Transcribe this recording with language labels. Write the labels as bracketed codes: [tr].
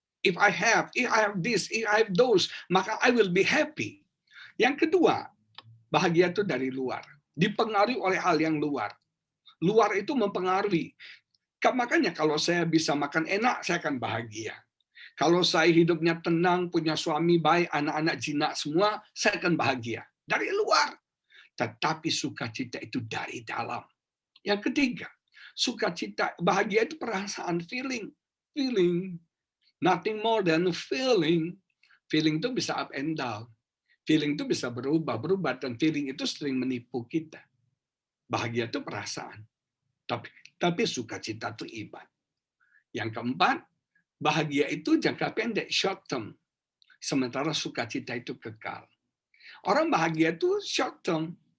[en] If I have this, if I have those, [id] maka [en] I will be happy. [id] Yang kedua, bahagia itu dari luar. Dipengaruhi oleh hal yang luar. Luar itu mempengaruhi. Makanya kalau saya bisa makan enak, saya akan bahagia. Kalau saya hidupnya tenang, punya suami baik, anak-anak jinak semua, saya akan bahagia. Dari luar. Tetapi sukacita itu dari dalam. Yang ketiga, sukacita, bahagia itu perasaan, feeling. Feeling. [en] Nothing more than feeling. [id] Feeling itu bisa [en] up and down. [id] Feeling itu bisa berubah, dan feeling itu sering menipu kita. Bahagia itu perasaan. Tapi sukacita itu iman. Yang keempat, bahagia itu jangka pendek, [en] short term. [id] Sementara sukacita itu kekal. Orang bahagia itu [en] short term.